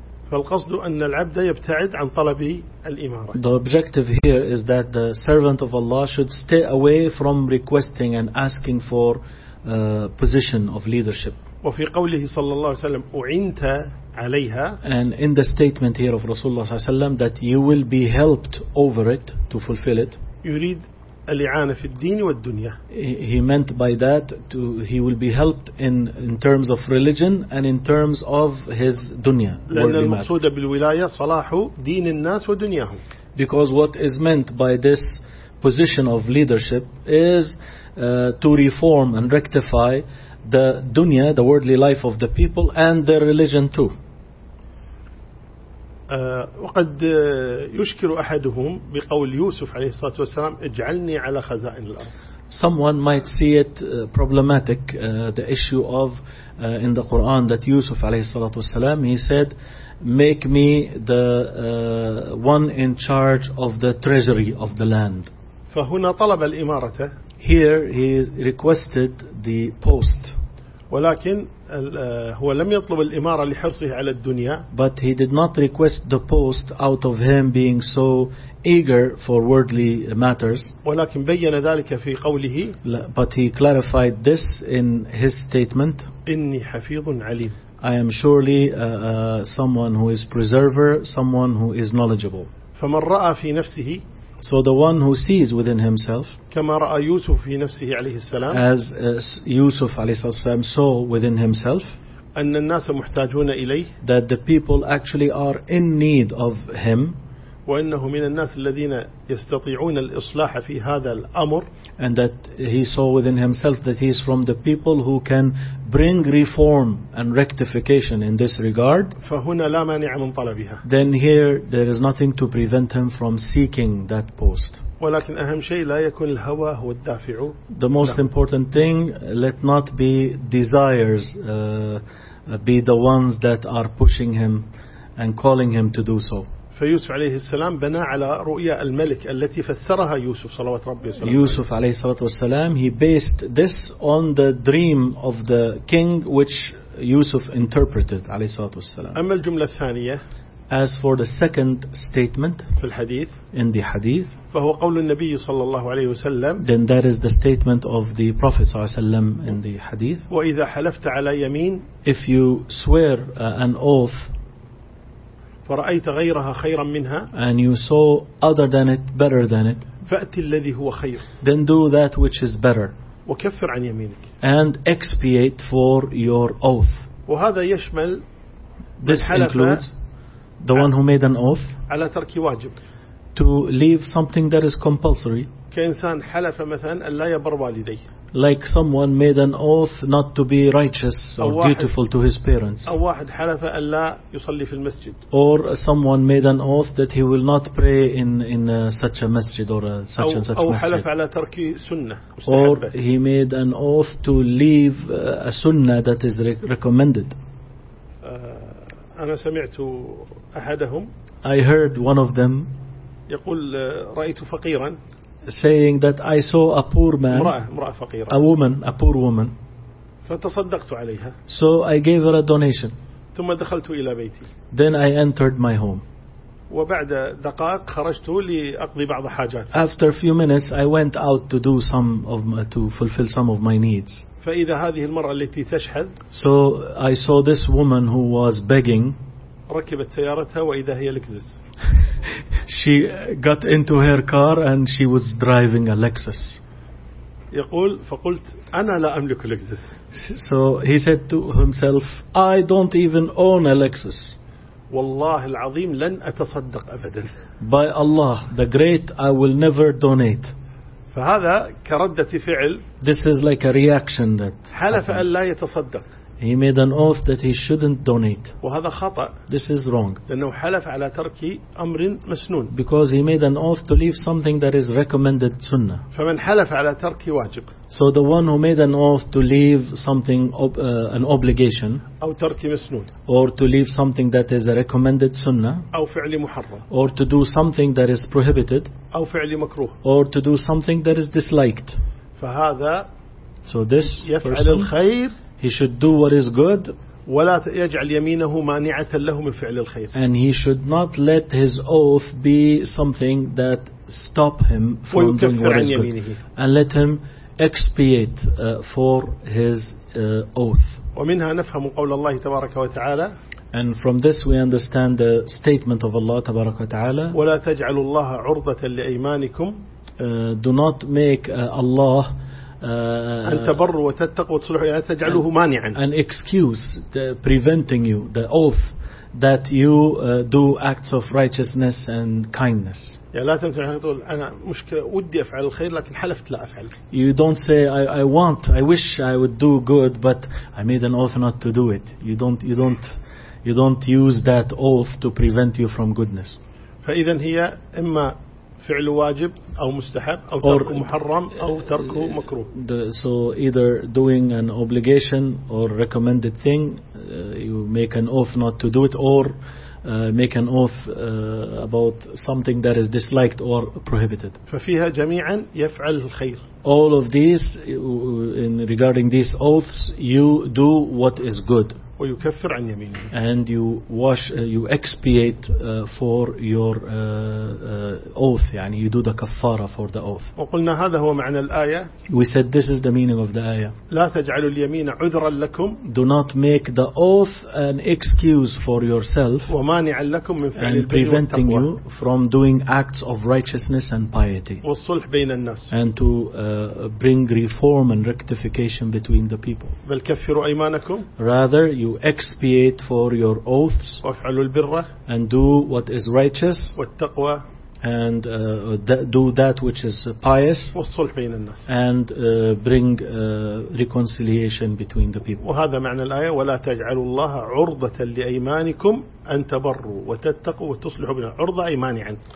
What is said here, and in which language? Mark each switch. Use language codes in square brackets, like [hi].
[ar] فالقصد أن العبد يبتعد عن طلب الإمارة. [en] The objective here is that the servant of Allah should stay away from requesting and asking for a position of leadership. [ar] وفي قوله صلى الله عليه وسلم أعنت عليها. [en] And in the statement here of Rasulullah [ar] صلى الله عليه وسلم [en] that you will be helped over it to fulfill it. [ar] يريد الإعانة في الدين والدنيا. [en] He meant by that to he will be helped in terms of religion and in terms of his dunya. [ar] لأن المقصود بالولاية صلاح دين الناس ودنياهم. [en] Because what is meant by this position of leadership is to reform and rectify the dunya, the worldly life of the people and their religion too. [ar] وقد يشكر أحدهم بقول يوسف عليه الصلاة والسلام اجعلني على خزائن الأرض. [en] Someone might see it problematic, the issue of in the Quran that Yusuf [ar] عليه الصلاة والسلام, [en] he said, make me the one in charge of the treasury of the land. [ar] فهنا طلب الإمارة. [en] Here he requested the post. [ar] ولكن هو لم يطلب الإمارة لحرصه على الدنيا. [en] But he did not request the post out of him being so eager for worldly matters. [ar] ولكن بين ذلك في قوله. [en] But he clarified this in his statement. [ar] إني حفيظ عليم. [en] I am surely someone who is preserver, someone who is knowledgeable. [ar] فمن رأى في نفسه. [en] So the one who sees within himself, [ar] كما رأى يوسف في نفسه عليه السلام, [en] as يوسف [ar] عليه السلام [en] saw within himself, [ar] أن الناس محتاجون إليه, [en] that the people actually are in need of him, [ar] وأنه من الناس الذين يستطيعون الإصلاح في هذا الأمر, [en] and that he saw within himself that he is from the people who can bring reform and rectification in this regard, [ar] فهنا لا مانع من طلبها. [en] Then here there is nothing to prevent him from seeking that post. [ar] ولكن أهم شيء لا يكون الهوى هو الدافع. [en] The most important thing, let not be desires be the ones that are pushing him and calling him to do so. [ar] فيوسف عليه السلام بنى على رؤيا الملك التي فسرها يوسف صلوات ربي وسلامه. [en] يوسف [ar] عليه الصلاة والسلام, [en] he based this on the dream of the king which يوسف interpreted [ar] عليه الصلاة والسلام. أما الجملة الثانية, [en] as for the second statement [ar] في الحديث, [en] in the hadith, [ar] فهو قول النبي صلى الله عليه وسلم, [en] then that is the statement of the Prophet [ar] صلى الله عليه وسلم [en] in the hadith. [ar] وإذا حلفت على يمين, [en] if you swear an oath, [ar] فرأيت غيرها خيرا منها, [en] and you saw other than it better than it, [ar] فأتي الذي هو خير, [en] then do that which is better, [ar] وكفر عن يمينك, [en] and expiate for your oath. [ar] وهذا يشمل, [en] this includes the one who made an oath, [ar] على ترك واجب, [en] to leave something that is compulsory, [ar] كإنسان حلف مثلا ألا يبر والديه, [en] like someone made an oath not to be righteous or dutiful to his parents, [ar] أو واحد حلف ألا يصلي في المسجد, [en] or someone made an oath that he will not pray in such a masjid or such and such [ar] أو [en] masjid, [ar] حلف على ترك سنة, [en] or he made an oath to leave a sunnah that is recommended. [ar] أنا سمعت أحدهم, [en] I heard one of them, [ar] يقول رأيت فقيرا, [en] saying that I saw a poor man, [ar] امرأة فقيرة, [en] a woman, a poor woman, [ar] فتصدقت عليها, [en] so I gave her a donation, [ar] ثم دخلت إلى بيتي, [en] then I entered my home, [ar] وبعد دقائق خرجت لأقضي بعض حاجات. [en] After a few minutes, I went out to do some of my, to fulfill some of my needs. [ar] فإذا هذه المرأة التي تشحذ. [en] So I saw this woman who was begging. [ar] ركبت سيارتها وإذا هي لكزس. [en] She got into her car and she was driving a Lexus. [ar] يقول فقلت أنا لا أملك لكزس. [en] So he said to himself, I don't even own a Lexus. [ar] والله العظيم لن أتصدق أبدا. [en] By Allah, the great, I will never donate. [ar] فهذا كردة فعل. [en] This is like a reaction that. [ar] حلف أن لا يتصدق. [en] He made an oath that he shouldn't donate. [ar] وهذا خطأ. [en] This is wrong. [ar] لأنه حلف على ترك أمر مسنون. [en] Because he made an oath to leave something that is recommended sunnah. [ar] فمن حلف على ترك واجب. [en] So the one who made an oath to leave something an obligation. [ar] أو ترك مسنون. [en] Or to leave something that is a recommended sunnah. [ar] أو فعل محرم. [en] Or to do something that is prohibited. [ar] أو فعل مكروه. [en] Or to do something that is disliked. [ar] فهذا. [en] So this [ar] يفعل الخير. [en] He should do what is good. [ar] ولا يجعل يمينه مانعة له من فعل الخير. [en] And he should not let his oath be something that stop him from doing what is good. And let him expiate for his oath. [ar] ومنها نفهم قول الله تبارك وتعالى. [en] And from this we understand the statement of Allah [ar] تبارك وتعالى. ولا تجعل الله عرضة لأيمانكم. [en] Do not make Allah [ar] أن تبر وتتق وتصلح لا تجعله مانعا. [en] An excuse preventing you the oath that you do acts of righteousness and kindness. [ar] لا تمتع تقول أنا مشكلة ودي أفعل الخير لكن حلفت لا أفعل. [en] You don't say I want I wish I would do good but I made an oath not to do it. You don't use that oath to prevent you from goodness. [ar] فإذا هي إما فعل واجب أو مستحب أو ترك محرم أو ترك مكروه. [en] So either doing an obligation or recommended thing, you make an oath not to do it, or make an oath about something that is disliked or prohibited. [ar] ففيها جميعا يفعل الخير. [en] All of these, in regarding these oaths, you do what is good. [ar] ويكفر عن يمينه. [en] And you wash, you expiate for your oath. [ar] يعني [en] you do the kafara for the oath. [ar] وقلنا هذا هو معنى الآية. [en] We said this is the meaning of the ayah. [ar] لا تجعلوا اليمين عذرا لكم. [en] Do not make the oath an excuse for yourself. [ar] ومانعا لكم من فعل البر والتقوى. [en] And preventing you from doing acts of righteousness and piety. [ar] والصلح بين الناس. [en] And to bring reform and rectification between the people. [ar] بل كفروا أيمانكم. [en] Rather you expiate for your oaths and do what is righteous and do that which is pious and bring reconciliation between the people. [ar] وهذا معنى الآية ولا تجعلوا الله عرضة لأيمانكم أن تبروا وتتقوا وتصلحوا بين عرضة أي مانعا.